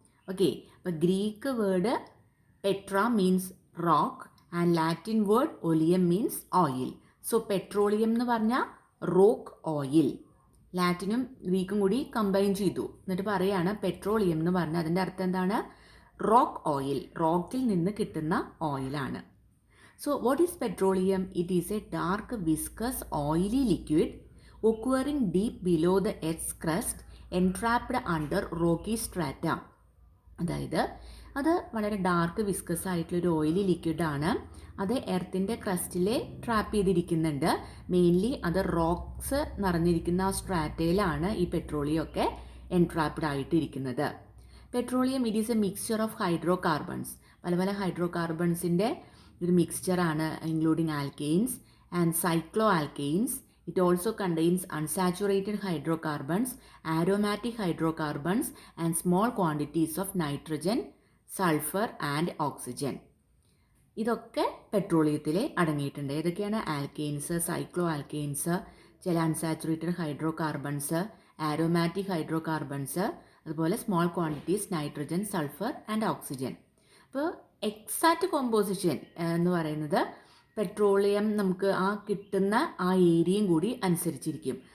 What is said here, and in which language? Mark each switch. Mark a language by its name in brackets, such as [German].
[English] Okay, അപ്പോൾ Greek word petra means rock and Latin word oleum means oil. [Malayalam] So petroleum എന്ന് പറഞ്ഞാൽ rock oil. ലാറ്റിനും ഗ്രീക്കും കൂടി combine ചെയ്തു എന്നിട്ട് പറയാണ് പെട്രോളിയം എന്ന് പറഞ്ഞാൽ അതിൻ്റെ അർത്ഥം എന്താണ്? റോക്ക് ഓയിൽ, റോക്കിൽ നിന്ന് കിട്ടുന്ന ഓയിലാണ്. [English] So what is petroleum? It is a dark viscous oily liquid occurring deep below the earth's crust entrapped under rocky strata. [Malayalam] അതായത് അത് വളരെ ഡാർക്ക് വിസ്കസ് ആയിട്ടുള്ളൊരു ഓയിലി ലിക്വിഡാണ്. അത് എർത്തിൻ്റെ ക്രസ്റ്റിൽ ട്രാപ്പ് ചെയ്തിരിക്കുന്നുണ്ട്. മെയിൻലി അത് റോക്സ് നിറഞ്ഞിരിക്കുന്ന ആ സ്ട്രാറ്റയിലാണ് ഈ പെട്രോളിയം ഒക്കെ entrapped ആയിട്ടിരിക്കുന്നത്. [English] Petroleum it is a mixture of hydrocarbons. [Malayalam] പല പല ഹൈഡ്രോ കാർബൺസിൻ്റെ ഒരു മിക്സ്ചറാണ്, [English] Including alkanes and cycloalkanes. It also contains unsaturated hydrocarbons, aromatic hydrocarbons, and small quantities of nitrogen, sulfur, and oxygen. [Malayalam] ഇതൊക്കെ പെട്രോളിയത്തിൽ അടങ്ങിയിട്ടുണ്ട്. ഏതൊക്കെയാണ്? Alkanes, cyclo alkanes, ചില unsaturated hydro carbons, aromatic hydro carbons, അതുപോലെ small quantities nitrogen, sulphur and oxygen. അപ്പോൾ exact composition എന്ന് പറയുന്നത് petroleum നമുക്ക് ആ കിട്ടുന്ന ആ ഏരിയയും കൂടി അനുസരിച്ചിരിക്കും.